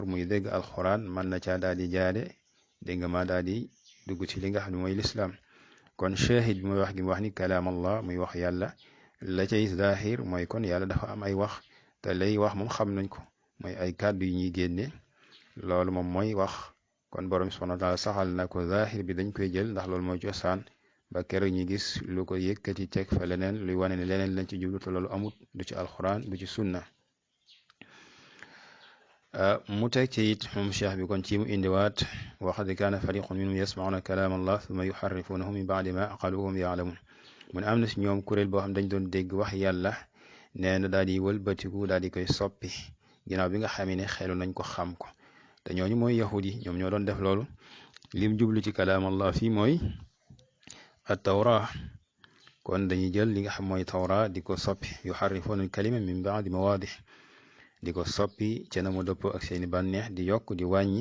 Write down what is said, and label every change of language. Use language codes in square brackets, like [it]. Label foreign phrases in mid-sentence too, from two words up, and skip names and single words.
[wo] muy dégg alquran mën na caa daal di jaade dégg nga ma daal di dugg ci li nga xam ne mooy lislaam kon shahid bi mooy wax gi mu wax ni [ar] كلام الله [wo] muy wax yàlla la cay zahir mooy kon yàlla dafa am ay wax te lay wax moom xam nañ ko mooy ay kàddu yi ñuy génne loolu moom mooy wax kon borom [ar] سبحانه وتعالى [wo] saxal na ko zahir bi dañ koy jël ndax loolu mooy cosaan ba keroog ñu gis lu ko yëkkati teg fa leneen luy wane ne leneen lañ ci jublu te loolu amut du ci alquran du ci sunna mu teg ci it moom cheikh bi kon ci mu indiwaat [ar] وقد كان فريق منهم يسمعون كلام الله ثم يحرفونه من بعد ما عقلوه وهم يعلمون [wo] mu ne am na si ñoom kuréel boo xam dañ doon dégg wax yàlla nee na daal di wëlbatiku daal di koy soppi ginnaaw bi nga xamee ne xelu nañ ko xam ko te ñooñu mooy yahud yi ñoom ñoo doon def loolu lim jublu ci [ar] كلام الله [wo] fii mooy [ar] التوراة [wo] kon dañuy jël li nga xam mooy tawra di ko soppi [ar] يحرفون الكلم من بعد مواضعه [wo] di ko soppi ca na mu dëppoo ak seeni bànneex di yokk di wàññi